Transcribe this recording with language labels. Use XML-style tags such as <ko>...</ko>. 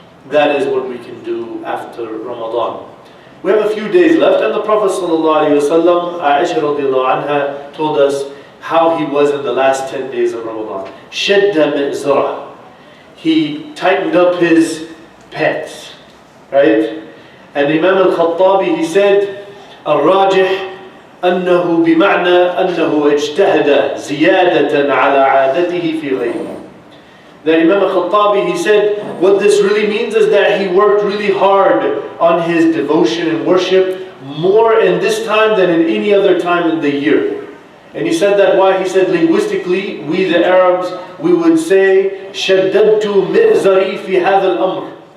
<en>That is what we can do after Ramadan. We have a few days left, and the Prophet ﷺ, Aisha radiallahu anha, told us how he was in the last 10 days of Ramadan.</en> <ar>Shadda mi'zarah.</ar> <en>He tightened up his pants, right? And Imam al-Khattabi, he said,</en> <ar>الراجح أنه بمعنى أنه اجتهد زيادة على عادته في غيره.</ar> <en>That Imam al-Khattabi, he said, what this really means is that he worked really hard on his devotion and worship, more in this time than in any other time in the year. And he said that why? He said linguistically, we the Arabs, we would say,</en> <ar>شَدَّدْتُ مِئْزَرِي فِي هَذَا الْأَمْرِ.</ar>